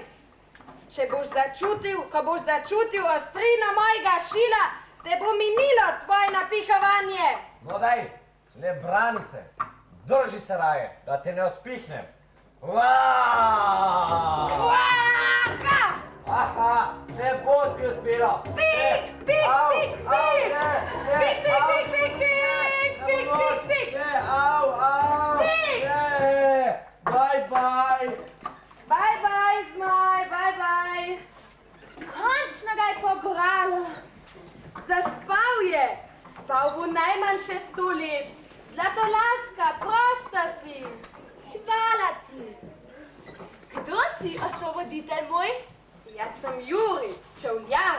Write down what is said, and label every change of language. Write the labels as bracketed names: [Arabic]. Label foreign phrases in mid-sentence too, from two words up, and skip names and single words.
[Slovenian] Če boš začutil, ko boš začutil ostrino mojega šila, te bo minilo tvoje napihovanje. No daj, le brani se, drži se raje, da te ne odpihnem. Aha, ne bo ti uspelo. Pik, pik, pik, pik. Pik, pik, pik, pik, pik, pik, pik, pik. Ne, au, Pik. ne, bye. [English] Bye, bye, zmaj, bye. [Slovenian] Končno ga je pogralo. Zaspal je. Spal bo najmanj še 100 let. Zlatolaska, prosta si. Hvala ti. Kdo si, osvoboditelj moj? Jaz sem Juri, čevljar.